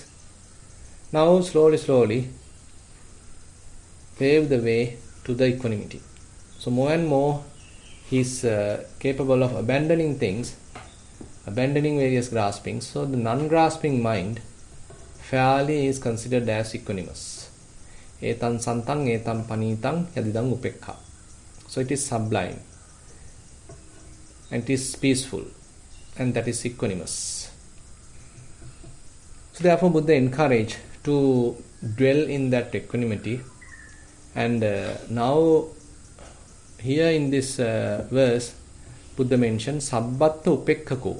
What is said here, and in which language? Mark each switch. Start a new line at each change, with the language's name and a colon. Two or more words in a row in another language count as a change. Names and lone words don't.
English: Now slowly pave the way to the equanimity. So more and more he is capable of abandoning things, abandoning various graspings. So the non-grasping mind fairly is considered as equanimous.
Pali: Etan santang etam panitang yadidang upekha.
English: So it is sublime, and it is peaceful, and that is equanimous. So therefore Buddha encouraged to dwell in that equanimity. And now here in this verse, Buddha mentioned
Pali: sabbatta upekkako.